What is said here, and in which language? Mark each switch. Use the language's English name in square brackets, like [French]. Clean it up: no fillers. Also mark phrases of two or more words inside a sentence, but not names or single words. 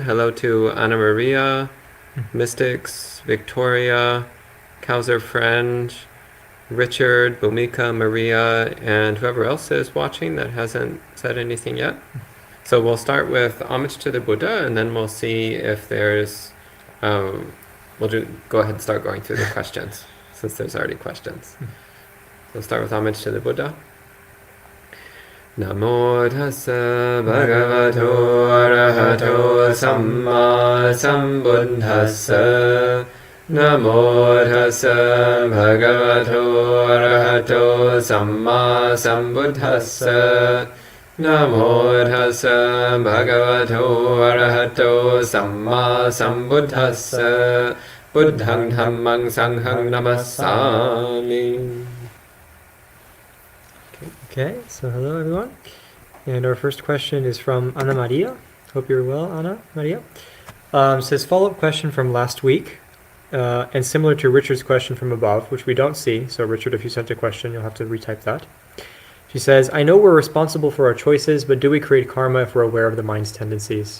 [English] Hello to Anna Maria, Mystics, Victoria, Kauser Friend, Richard, Bhumika, Maria, and whoever else is watching that hasn't said anything yet. So we'll start with homage to the Buddha, and then we'll see if there's... go ahead and start going through the questions, since there's already questions. So we'll start with homage to the Buddha. [Pali] Namo tassa bhagavato arahato samma sambuddhassa. Namo tassa bhagavato arahato samma sambuddhassa. Namo tassa bhagavato arahato samma sambuddhassa. Buddhang dhammang sanghang namassami. [English] Okay, so hello everyone. And our first question is from Anna Maria. Hope you're well, Anna Maria. Says follow-up question from last week, and similar to Richard's question from above, which we don't see. So Richard, if you sent a question, you'll have to retype that. She says, I know we're responsible for our choices, but do we create karma if we're aware of the mind's tendencies?